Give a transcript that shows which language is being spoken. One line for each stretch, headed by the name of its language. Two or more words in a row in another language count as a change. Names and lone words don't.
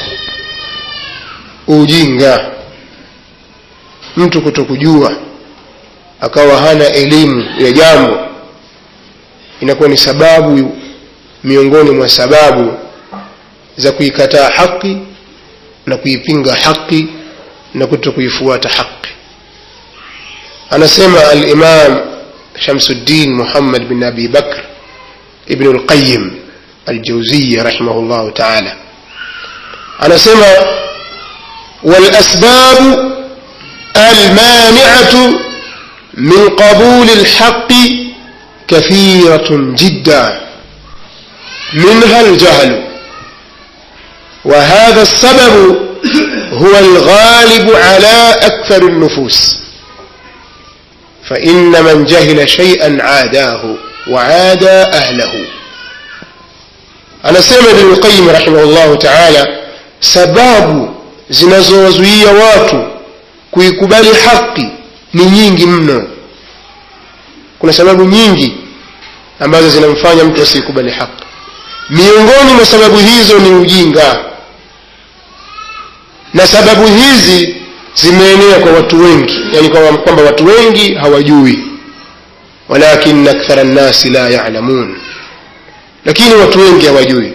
Swahili: Ujinga, mtu kutokujua akawa hana elimu ya jambo, inakuwa ni sababu miongoni mwa sababu za kuikataa haki na kuipinga haki na kutokuifuata haki. Anasema al-Imam Shamsuddin Muhammad bin Abi Bakr ibn al-Qayyim al-Jawziyya
Arabic: رحمه الله تعالى,
Swahili: anasema
Arabic: والأسباب المانعة من قبول الحق كثيرة جدا منها الجهل، وهذا السبب هو الغالب على أكثر النفوس، فإن من جهل شيئا عاداه وعاد أهله. أنا سمع ابن القيم رحمه الله تعالى
Swahili: sababu zinazowazuia watu kuikubali haki ni nyingi mno. Kuna sababu nyingi ambazo zinamfanya mtu asikubali haki. Miongoni mwa sababu hizo ni ujinga, na sababu hizi zimeenea kwa watu wengi, yani kwamba watu wengi hawajui, walakin
Arabic: أكثر الناس لا يعلمون,
Swahili: lakini watu wengi hawajui.